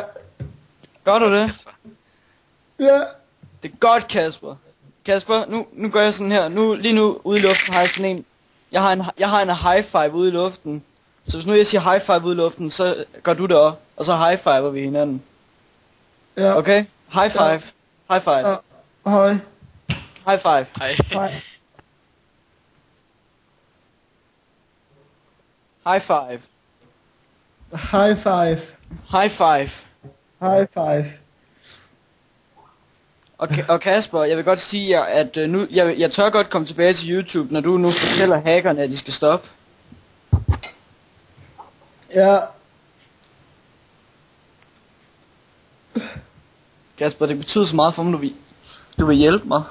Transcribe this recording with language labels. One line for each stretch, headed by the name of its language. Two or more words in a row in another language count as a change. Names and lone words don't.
Danish: Gør du det? Ja. Det er godt, Kasper. Kasper, nu gør jeg sådan her. Lige nu ude i luften har jeg sådan en. Jeg har en
English: high five
Danish: ude i luften. Så hvis nu jeg siger
English: high five
Danish: ude i luften, så gør du det også. Og så
English: high fiver
Danish: vi hinanden. Ja.
English: Okay? High five.
Danish: Ja.
English: High five.
Danish: Ja. Hej.
English: High five.
Danish: Hej. Hej.
English: High five. High five. High five. High five.
Danish: Og Kasper, jeg vil godt sige jer, at nu, jeg tør godt komme tilbage til YouTube, når du nu fortæller hackerne, at de skal stoppe. Ja. Kasper, det betyder så meget for mig, du vil hjælpe mig.